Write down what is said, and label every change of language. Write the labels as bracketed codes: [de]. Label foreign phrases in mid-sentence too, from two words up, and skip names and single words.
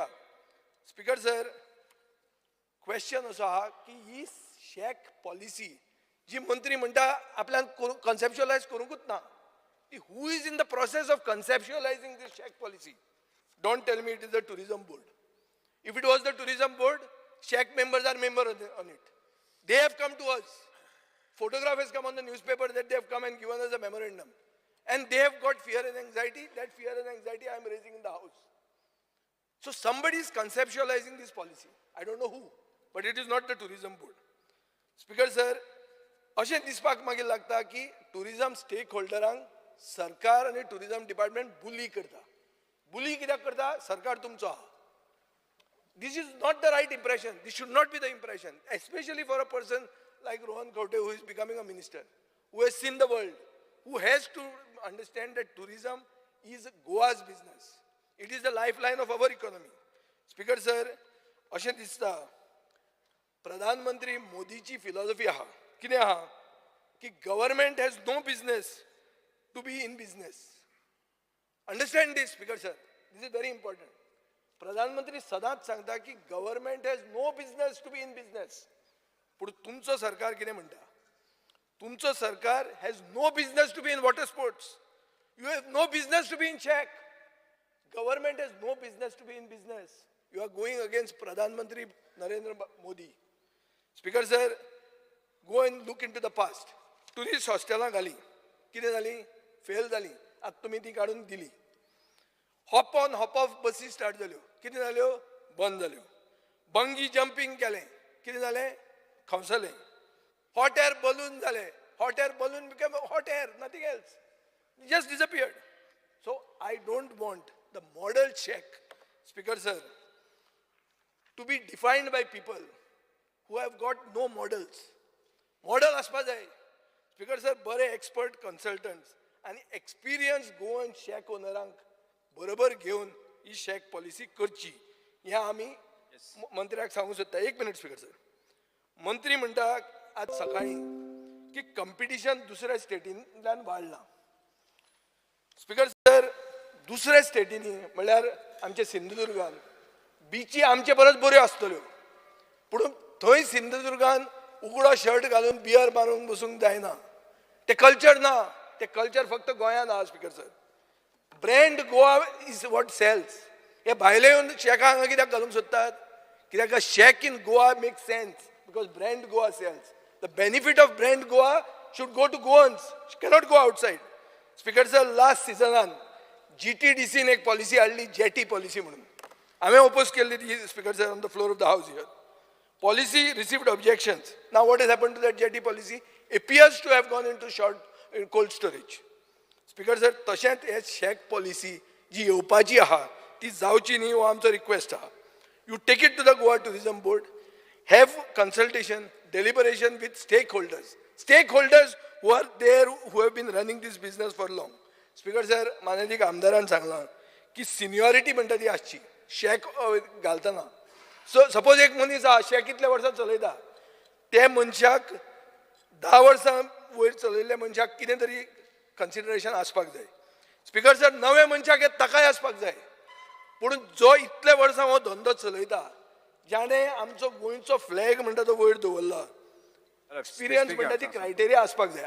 [en] Speaker sir, [kok] क्वेश्चन असो आहा की ही [en] shack policy [kok] जी मंत्री म्हणटा आपल्यान कन्सेप्च्युअलायज करूंकूच ना, [en] who is in the process of conceptualizing this shack policy? Don't tell me it is the tourism board. If it was the tourism board, shack members are members on it. They have come to us. Photograph has come on the newspaper that they have come and given us a memorandum. And they have got fear and anxiety. That fear and anxiety I am raising in the house. So somebody is conceptualizing this policy. I don't know who, but it is not the tourism board. Speaker sir, [kok] अशें दिसपाक मागीर लागता की टुरिजम स्टेक होल्डरांक सरकार आणि [en] tourism department [kok] बुली करता. बुली कित्याक करता? सरकार तुमचो आहा. [en] This is not the right impression. This should not be the impression, especially for a person like Rohan Khaute, who is becoming a minister, who has seen the world, who has to understand that tourism is Goa's business. It is the lifeline of our economy. Speaker sir, [kok] अशें दिसता प्रधानमंत्री मोदीची फिलॉसॉफी आहा. कितें आहा की [en] government has no business to be in business. Understand this, Speaker sir. This is very important. [kok] प्रधानमंत्री सदांच सांगता की [en] government has no business to be in business. [kok] पूण तुमचो सरकार कितें म्हणटा? तुमचो सरकार [en] has no business to be in water sports. You have no business to be in shack. Government has no business to be in business. You are going against Pradhan Mantri Narendra Modi. Speaker sir, go and look into the past. [kok] Tourist hostelaa घाली, कितें जाली? फेल जाली. आतां तुमी ती काडून दिली. [en] hop on hop off [kok] बसी स्टार्ट जाल्यो. कितें जाल्यो? बंद जाल्यो. [en] bungee jumping [kok] केलें. कितें जालें? खवसलें. [en] hot air balloon [kok] जालें. [en] Hot air balloon became hot air, nothing else. It just disappeared. So I don't want the model check, Speaker sir, to be defined by people who have got no models. [kok] मॉडेल आसपा जाय. [en] Speaker sir, [kok] bare [en] expert consultants and experienced go and check [kok] ownerank बरोबर घेऊन ही शेक पॉलिसी करची हे आम्ही मंत्र्याक सांगू सोदता. एक मिनिट [en] Speaker sir. [kok] मंत्री म्हणटा आज सकाळी की कंपिटिशन दुसऱ्या स्टेटींतल्यान वाडला. [en] Speaker sir, [kok] दुसऱ्या स्टेटींनी म्हणल्यार आमच्या सिंधुदुर्गान बीची आमचे परस बऱ्यो आसतल्यो, पूण थंय सिंधुदुर्गान उगडो शर्ट घालून बियर मारून बसूंक जायना. ते कल्चर ना. ते कल्चर फक्त गोंयांत आहा [en] Speaker sir. Brand Goa is what sells. [kok] हे भायले येवन शेकां हांगा कित्याक घालूंक सोदतात? कित्याक [en] shack in Goa make sense because brand Goa sells. The benefit of brand Goa should go to Goans, cannot go outside. Speaker sir, last season GTDC [kok] ने एक policy हाडली, [en] jetty policy [kok] म्हणून. हांवें oppose केल्ली ती [en] Speaker sir on the floor of the house here. Policy received objections. Now what has happened to that jetty policy? Appears to have gone into cold storage. Speaker sir, [kok] तशेंच हे [en] shack policy [kok] जी येवपाची आहा ती जावची न्ही हो आमचो रिक्वेस्ट आहा. [en] You take it to the Goa Tourism Board. Have consultation, deliberation with stakeholders who are there, who have been running this business for long. Speaker sir, [kok] माननीय आमदारान सांगलां की सिनियरिटी म्हणटा ती आसची शेक घालतना. [en] so suppose [kok] एक मनीस आहा शेक कितल्या वर्सां चलयता, ते मनशाक 10 वर्सां वयर चलयल्ल्या मनशाक कितें तरी कन्सिडरेशन आसपाक जाय. [en] Speaker sir, [kok] नवे मनशाक हे ताकाय आसपाक जाय, पूण जो इतल्या वर्सां हो धंदो चलयता, ज्याने आमचो गोंयचो फ्लॅग म्हणटा तो वयर दवरला, एक्सपिरियन्स म्हणटा ती क्रायटेरिया आसपाक जाय.